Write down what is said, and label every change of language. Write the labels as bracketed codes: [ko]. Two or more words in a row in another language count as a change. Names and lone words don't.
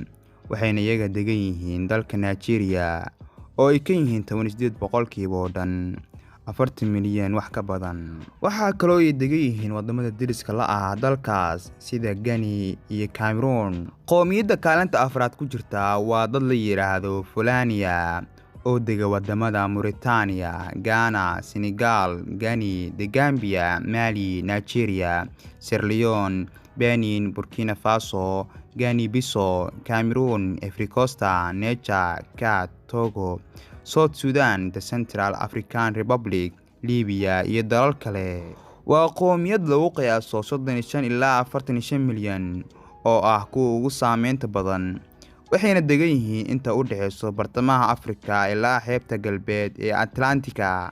[so] Waxayna iyaga degan yihiin dalka Nigeria oo ay ka yihiin 18% oo dhan 40 milyan wax ka badan. Waxaa kale oo ay degan yihiin wadamada deriska la ah dalkaas sida Ghana iyo Cameroon. Qowmiyadda kaalinta afraad ku jirta waa dad la yiraahdo Fulaniya oo dega wadamada Mauritania, Ghana, Senegal, Guinea, The Gambia, Mali, Nigeria, Sierra Leone, Benin, Burkina Faso, Guinea-Bissau, Cameroon, Ivory Coast, Niger, Chad, Togo, South Sudan, The Central African Republic, Libya iyo dalal kale. Waa qowmiyad lagu qiyaaso 35 ilaa 45 milyan oo ah kuwa ugu saameynta badan. Waxayna degan yihiin inta u dhaxayso bartamaha Afrika ilaa xeebta galbeed ee Atlantika.